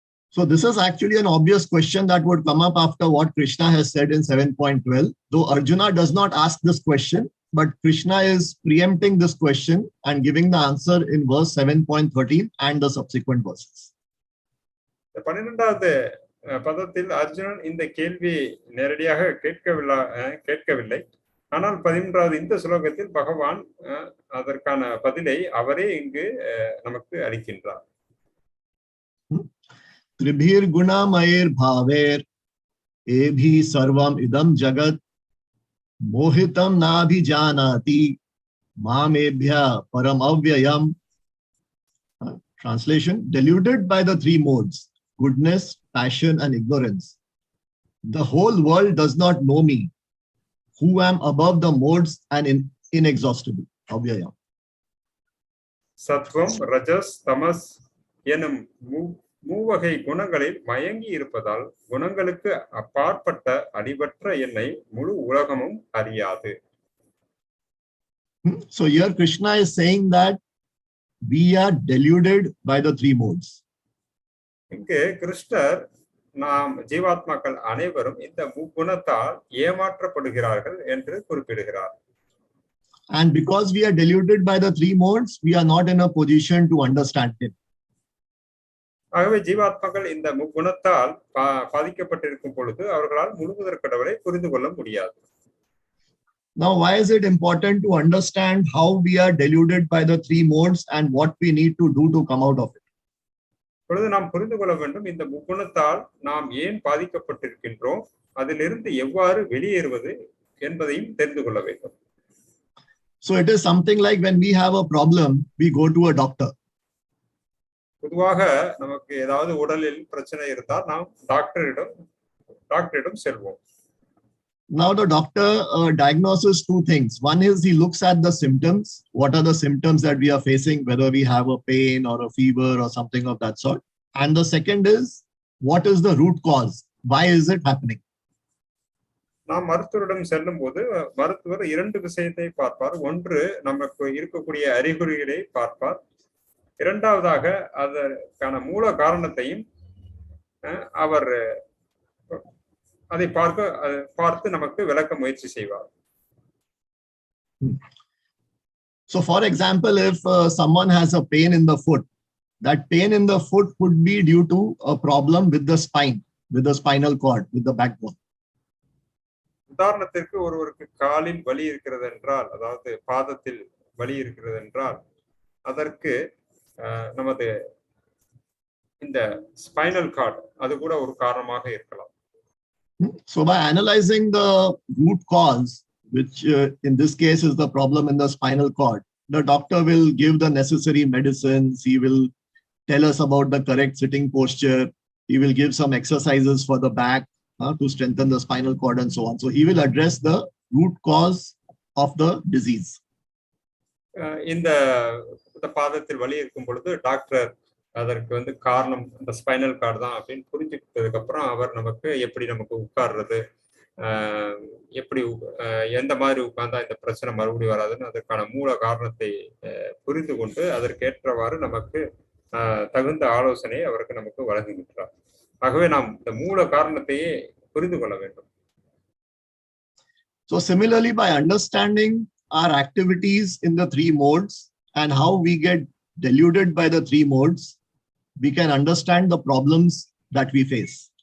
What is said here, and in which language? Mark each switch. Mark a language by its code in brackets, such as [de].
[en] So this is actually an obvious question that would come up after what Krishna has said in 7.12. Though Arjuna does not ask this question, but Krishna is preempting this question and giving the answer in verse 7.13 and the subsequent verses. [ta] 12வது பதத்தில் அர்ஜுனன் இந்த கேள்வி நேரடியாக கேட்கவில்லை. ஆனால் 13வது இந்த ஸ்லோகத்தில் பகவான் அதற்கான பதிலை அவரே இங்கு நமக்கு அளிக்கின்றார். [sa] Tribhiḥ guṇa-mayaiḥ ebhiḥ sarvam idam jagat mohitam abhijānāti ebhiḥ param avyayam. [en] Translation: deluded by the three modes, goodness, passion, and ignorance, the whole world does not know me, who am above the modes and inexhaustible. [sa] Avyayam. [ta] சத்வம், ரஜஸ், தமஸ் எனும் மூவகை குணங்களில் மயங்கி இருப்பதால் குணங்களுக்கு அப்பாற்பட்ட அடிபற்ற என்னை முழு உலகமும் அறியாது. [en] So here Krishna is saying that we are deluded by the three modes. [ta] இங்கு கிருஷ்ணர் நாம் ஜீவாத்மாக்கள் அனைவரும் இந்த முக்குணத்தால் ஏமாற்றப்படுகிறார்கள் என்று குறிப்பிடுகிறார். [en] And because we are deluded by the three modes, we are not in a position to understand him. [ta] ஆகவே ஜீவாத்மாக்கள் இந்த முக்குணத்தால் பாதிக்கப்பட்டிருக்கும் பொழுது அவர்களால் முழுவதற்கு கடவுளை புரிந்து கொள்ள முடியாது. [en] Now, why is it important to understand how we are deluded by the three modes and what we need to do to come out of it? [ta] இப்பொழுது நாம் புரிந்து கொள்ள வேண்டும், இந்த முக்குணத்தால் நாம் ஏன் பாதிக்கப்பட்டிருக்கின்றோம், அதிலிருந்து எவ்வாறு வெளியேறுவது என்பதையும் தெரிந்து கொள்ள வேண்டும். [en] So it is something like when we have a problem, we go to a doctor. [ta] பொதுவாக நமக்கு ஏதாவது உடலில் பிரச்சனை இருந்தால் நாம் டாக்டரிடம் செல்வோம். [en] Now the doctor diagnoses two things. One is he looks at the symptoms. What are the symptoms that we are facing, whether we have a pain or a fever or something of that sort. And the second is, what is the root cause? Why is it happening? [ta] நாம் மருத்துவரிடம் செல்லும் போது மருத்துவர் இரண்டு விஷயத்தை பார்ப்பார். ஒன்று நமக்கு இருக்கக்கூடிய அறிகுறிகளை பார்ப்பார். இரண்டாவதாக அதற்கான மூல காரணத்தையும் அவர் அதை பார்த்து நமக்கு விளக்க முயற்சி செய்வார். [en] So for example, if someone has a pain in the foot, that pain in the foot could be due to a problem with the spine, with the spinal cord, with the backbone. [ta] உதாரணத்திற்கு ஒருவருக்கு காலில் வலி இருக்கிறது என்றால், அதாவது பாதத்தில் வலி இருக்கிறது என்றால், அதற்கு நமது இந்த ஸ்பைனல் கார்டு அது கூட ஒரு காரணமாக இருக்கலாம். [en] So by analyzing the root cause, which in this case is the problem in the spinal cord, the doctor will give the necessary medicines. He will tell us about the correct sitting posture. He will give some exercises for the back to strengthen the spinal cord and so on. So he will address the root cause of the disease. [ta] இந்த பாதத்தில் வலி இருக்கும் பொழுது doctor அதற்கு காரணம் இந்த spinal cord தான் அப்படின்னு புரிஞ்சுக்கிட்டதுக்கு அப்புறம் அவர் நமக்கு எப்படி நமக்கு உட்கார்றது, எப்படி எந்த மாதிரி உட்கார்ந்தா இந்த பிரச்சனை மறுபடியும் வராதுன்னு அதற்கான மூல காரணத்தை புரிந்து கொண்டு அதற்கேற்றவாறு நமக்கு தகுந்த ஆலோசனையை அவருக்கு நமக்கு வழங்குகின்றார். ஆகவே நாம் இந்த மூல காரணத்தையே புரிந்து கொள்ள வேண்டும். [en] So similarly, by understanding our activities in the three modes and how we get deluded by the three modes, we can understand the problems that we face.